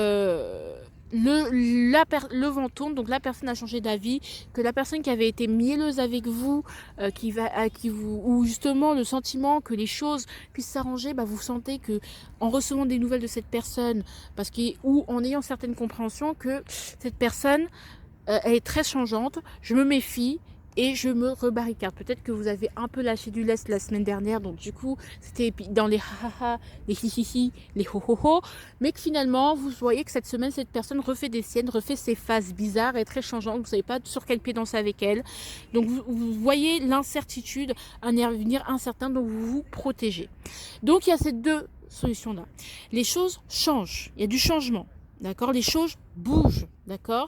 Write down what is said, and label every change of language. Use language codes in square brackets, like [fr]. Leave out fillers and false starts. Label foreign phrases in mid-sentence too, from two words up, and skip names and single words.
[fr] le vent tourne, donc la personne a changé d'avis, que la personne qui avait été mielleuse avec vous, ou justement le sentiment que les choses puissent s'arranger, bah, vous sentez que en recevant des nouvelles de cette personne, ou en ayant certaines compréhensions, que cette personne elle est très changeante, je me méfie et je me rebarricade. Peut-être que vous avez un peu lâché du lest la semaine dernière, donc du coup c'était dans les ha-ha-ha, les hi-hi-hi, les ho-ho-ho, mais que finalement vous voyez que cette semaine cette personne refait des siennes, refait ses phases bizarres et très changeantes, vous ne savez pas sur quel pied danser avec elle, donc vous voyez l'incertitude, un avenir incertain, donc vous vous protégez. Donc il y a ces deux solutions là. Les choses changent, il y a du changement, d'accord, les choses bougent, d'accord.